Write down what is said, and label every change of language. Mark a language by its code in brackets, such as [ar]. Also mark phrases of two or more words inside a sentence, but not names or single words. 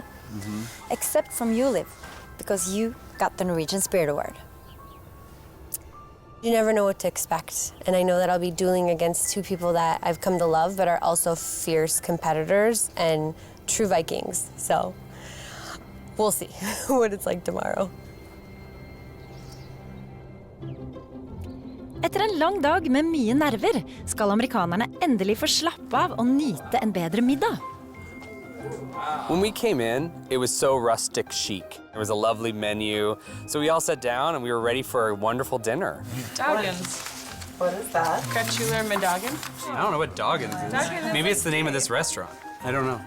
[en] Except from you, Liv, because you got the Norwegian Spirit Award. You never know what to expect, and I know that I'll be dueling against two people that I've come to love, but are also fierce competitors and true Vikings. So we'll see what it's like tomorrow. [no] Etter en lang dag med mye nerver skal amerikanerne endelig få slappe av og nyte en bedre middag. [en] When we came in, it was so rustic chic. There was a lovely menu, so we all sat down and we were ready for a wonderful dinner. Doggins. What is that? Kutchuler Medagen? I don't know what Doggins is. Maybe it's the name of this restaurant. I don't know.